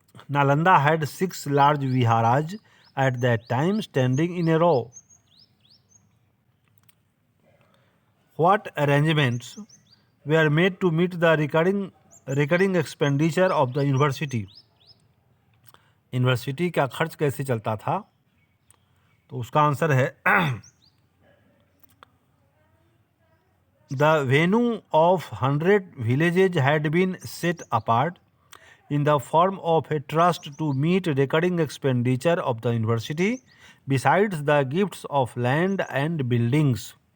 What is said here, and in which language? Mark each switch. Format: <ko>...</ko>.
<en>Nalanda had 6 large viharas at that time standing in a row. What arrangements were made to meet the recurring expenditure of the university?</en> <hi>University का खर्च कैसे चलता था? तो उसका answer है</hi> <en>the venue of 100 villages had been set apart in the form of a trust to meet recurring expenditure of the university besides the gifts of land and buildings.</en>